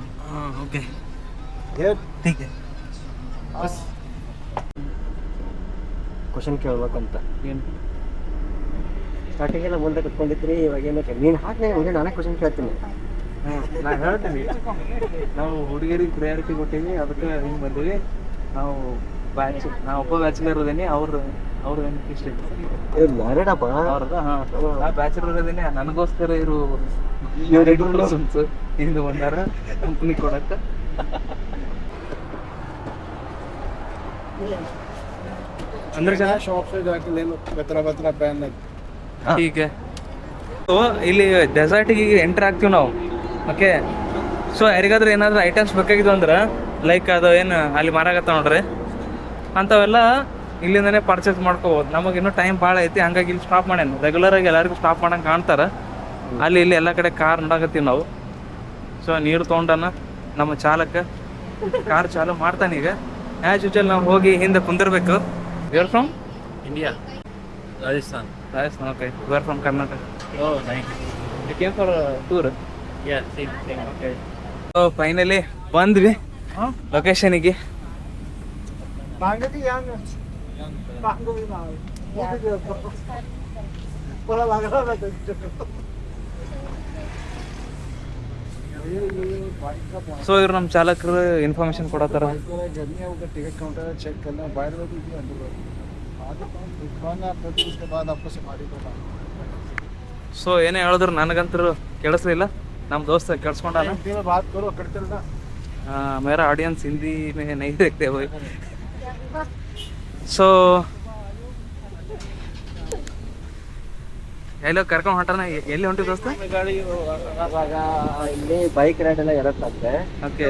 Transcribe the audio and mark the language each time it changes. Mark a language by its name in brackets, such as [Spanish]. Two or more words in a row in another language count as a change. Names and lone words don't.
[Kannada] ಹಾಂ ಓಕೆ [Hindi] ठीक है. [Kannada] ಕ್ವಶನ್ ಕೇಳ್ಬೇಕಂತ ಏನು ಸ್ಟಾರ್ಟಿಂಗೆಲ್ಲ ಮುಂದೆ ಕುತ್ಕೊಂಡಿದ್ರಿ, ಇವಾಗ ಏನಕ್ಕೆ ನೀನು ಹಾಕಿ ಮುಂದೆ ನಾನೇ ಕ್ವಶನ್ ಕೇಳ್ತೀನಿ. ನಾ ಹೇಳ್ತೀನಿ, ನಾವು ಹುಡುಗಿಯರಿಗೆ ಪ್ರಯಾರಿಟಿ ಕೊಟ್ಟೀವಿ, ಅದಕ್ಕೆ ಹಿಂಗೆ ಬಂದೀವಿ. ನಾವು ಒಬ್ಬ ಬ್ಯಾಚುಲರ್ ಇರೋದೇನೆ, ಅವ್ರದ್ದು ಇಷ್ಟ ಇದು ಮ್ಯಾರಿಡಪ್ಪ ಅವ್ರದ. ಹಾಂ, ನಾ ಬ್ಯಾಚುಲರ್ ಇರೋದೇನೆ, ನನಗೋಸ್ಕರ ಇರು ಹಿಂದೆ ಬಂದಾರ ಕಂಪ್ನಿ ಕೊಡಕ್ಕೆ. ಅಂದ್ರೆ ಜನ [Hindi] शॉप से जाके ले लो, बतरा बतरा पहन ले. [Kannada] ಹೀಗೆ ಇಲ್ಲಿ ಡೆಸರ್ಟಿಗೆ ಈಗ ಎಂಟ್ರ್ ಆಗ್ತೀವಿ ನಾವು. [English] Okay, so [Kannada] ಯಾರಿಗಾದ್ರೂ ಏನಾದರೂ ಐಟಮ್ಸ್ ಬೇಕಾಗಿದ್ದು ಅಂದ್ರೆ ಲೈಕ್ ಅದು ಏನು ಅಲ್ಲಿ ಮಾರಾಗತ್ತ ನೋಡ್ರಿ, ಅಂಥವೆಲ್ಲ ಇಲ್ಲಿಂದನೇ ಪರ್ಚೇಸ್ ಮಾಡ್ಕೋಬೋದು. ನಮಗಿನ್ನೂ ಟೈಮ್ ಭಾಳ ಐತಿ, ಹಂಗಾಗಿ ಇಲ್ಲಿ ಸ್ಟಾಪ್ ಮಾಡ್ಯಾನ. ರೆಗ್ಯುಲರಾಗಿ ಎಲ್ಲರಿಗೂ ಸ್ಟಾಪ್ ಮಾಡಂಗೆ ಕಾಣ್ತಾರೆ. ಅಲ್ಲಿ ಇಲ್ಲಿ ಎಲ್ಲ ಕಡೆ ಕಾರ್ ನೋಡಕತ್ತೀವಿ ನಾವು. ಸೊ ನೀರು ತೊಗೊಂಡನ ನಮ್ಮ ಚಾಲಕ ಕಾರ್ ಚಾಲು ಮಾಡ್ತಾನೆ. ಈಗ [English] as usual [Kannada] ನಾವು ಹೋಗಿ ಹಿಂದೆ ಕುಂದಿರ್ಬೇಕು. [English] You are from India, Rajasthan. Rajasthan. Okay, you are from Karnataka. Oh, nice. You came for tour. Yeah, same. Okay. So finally [Kannada] ಬಂದ್ವಿ ಲೊಕೇಶನಿಗೆ. [Hindi] मांगे थी यार मांगो भी ना बोला लग रहा था. [Kannada] ಸೊ ಇವ್ರು ನಮ್ಮ ಚಾಲಕರು ಇನ್ಫಾರ್ಮೇಶನ್ ಕೊಡತ್ತಾರ. [Hindi] जर्नी है, उसका टिकट काउंटर चेक करना है, बाहर में भी अंदर आगे दिखाना, फिर उसके बाद आपको सफारी को. [Kannada] ಸೊ ಏನೇ ಹೇಳಿದ್ರು ನನಗಂತೂ ಕೇಳಿಸ್ಲಿಲ್ಲ, ನಮ್ಮ ದೋಸ್ತ ಕೇಳಿಸ್ಕೊಂಡಾನ. [Hindi] हिंदी में बात करो, अकड़ चलना. मेरा ऑडियंस हिंदी में नहीं देखते होय. [Kannada] ಸೊ ಎಲ್ಲೋ ಕರ್ಕೊಂಡು ಹೊಂಟಾನ. ಎಲ್ಲಿ ಹೊಂಟಿ ದೋಸ್ತ? ಗಾಡಿ ಇವಾಗ ಇಲ್ಲಿ ಬೈಕ್ ರೈಡ್ ಎಲ್ಲ ಇರುತ್ತಂತೆ. ಓಕೆ.